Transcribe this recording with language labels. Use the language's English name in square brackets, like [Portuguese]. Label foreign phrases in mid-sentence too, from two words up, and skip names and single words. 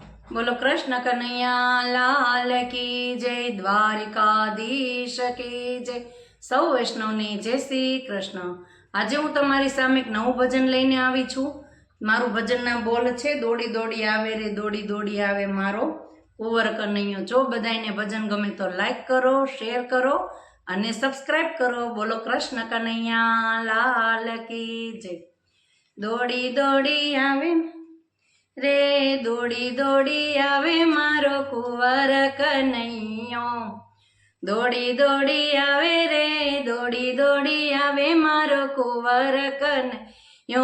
[Hindi] बोलो कृष्ण कन्हैया लाल की जय, द्वारिकाधीश की जय। [Gujarati] સૌ વૈષ્ણવને જય શ્રી કૃષ્ણ। આજે હું તમારી સામે એક નવું ભજન લઈને આવી છું। મારું ભજનના બોલ છે, દોડી દોડી આવે રે દોડી દોડી આવે મારો કુંવર કનૈયો। જો બધાને ભજન ગમે તો લાઈક કરો, શેર કરો અને સબસ્ક્રાઇબ કરો। [Hindi] बोलो कृष्ण कनैया लाल की जय। [Gujarati] દોડી દોડી આવે રે દોડી દોડી આવે મારો કુંવર કનૈયો। દોડી દોડી આવે રે દોડી દોડી આવે મારો કુંવર કનૈયો।